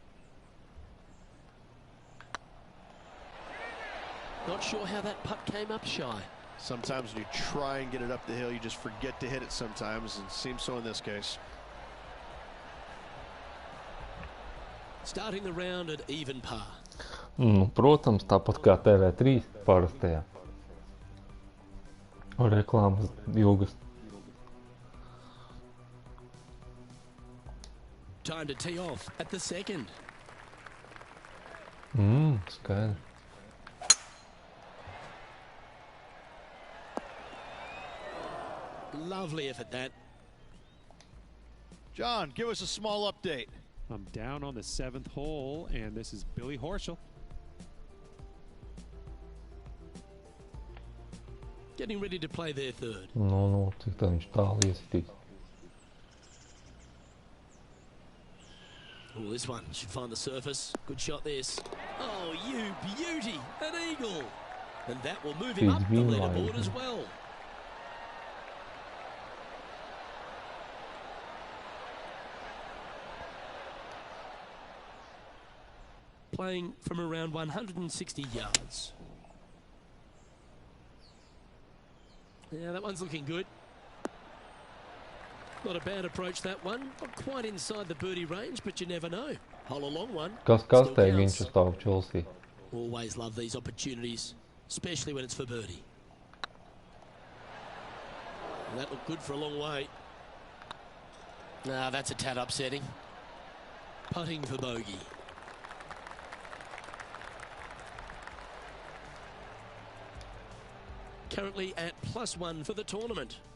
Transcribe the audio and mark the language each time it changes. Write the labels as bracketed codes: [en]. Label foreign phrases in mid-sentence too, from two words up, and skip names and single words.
[en] Not sure how that putt came up shy. Sometimes when you try and get it up the hill, you just forget to hit it sometimes, and it seems so in this case. Starting the round at even par. [lv] Protams, tāpat kā TV3 parastajā. Reklāmas ilgas. [en] Time to tee off at the second. [lv] Skaidrs. [en] Lovely effort that. John, give us a small update. I'm down on the 7th hole, and this is Billy Horschel. Getting ready to play their third. [lv] Cik tā viņš tālu iesitīs. [en] Oh, this one should find the surface. Good shot this. Oh, you beauty! An eagle! And that will move him up the leaderboard as well. Playing from around 160 yards. Yeah, that one's looking good. Not a bad approach, that one. Not quite inside the birdie range, but you never know. Hole a long one. [lv] Kas tev viņš uz tavu Chelsea? [en] Always love these opportunities, especially when it's for birdie. And that looked good for a long way. That's a tad upsetting. Putting for bogey. Currently at +1 for the tournament.